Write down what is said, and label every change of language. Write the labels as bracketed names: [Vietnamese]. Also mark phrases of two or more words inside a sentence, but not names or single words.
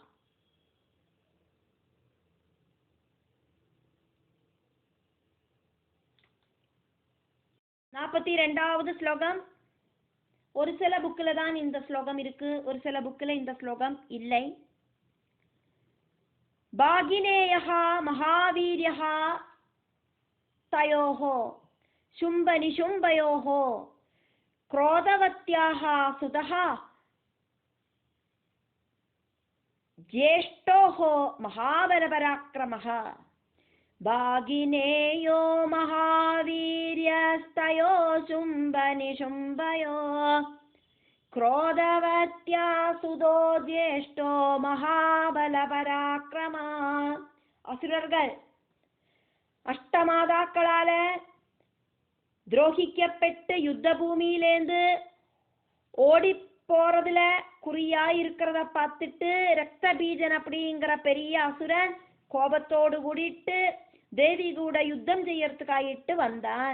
[Tamil] 42வது ஸ்லோகம். ஒரு சில புக்கில் தான் இந்த ஸ்லோகம் இருக்கு, ஒரு சில புக்கில் இந்த ஸ்லோகம் இல்லை. [Sanskrit] भागिनेयः महावीर्यः तयोः शुम्भ निशुम्भयोः क्रोधवत्याः सुतः ज्येष्ठोः महाबलपराक्रमः भागिनेयो महावीर्यस्तयो शुम्भ निशुम्भयो क्रोधवत्या सुतो ज्येष्ठो महाबलपराक्रमः. [Tamil] அசுரர்கள் அஷ்டமாதாக்களால துரோகிக்கப்பட்டு யுத்த பூமியிலேந்து ஓடி போறதுல குறியா இருக்கிறத பார்த்துட்டு ரக்த பீஜன் அப்படிங்கிற பெரிய அசுரன் கோபத்தோடு கூடிட்டு தேவி கூட யுத்தம் செய்யறதுக்காயிட்டு வந்தான்.